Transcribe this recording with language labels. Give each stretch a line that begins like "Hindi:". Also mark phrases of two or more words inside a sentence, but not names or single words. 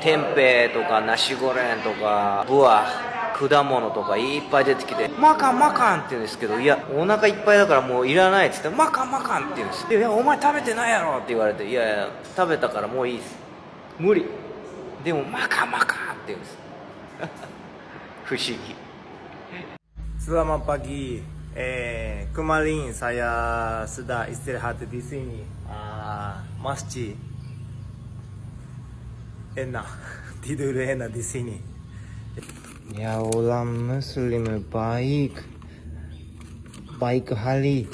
Japanese: テンペとかナシゴレンとかブア、果物とかいっぱい出てきて、
Indonesian: makan makan
Japanese: って言うんですけど、いやお腹いっぱいだからもういらないっつって、
Indonesian: makan makan
Japanese: って言うんです。いやお前食べてないやろって言われて、いやいや食べたからもういいです、無理。でも
Indonesian: makan makan
Japanese: って言うんです不思議。
Indonesian: Selamat pagi. Kemarin saya sudah istirahat di sini. Masjid enak, tidur enak di sini. Ya orang Muslim baik, baik hali.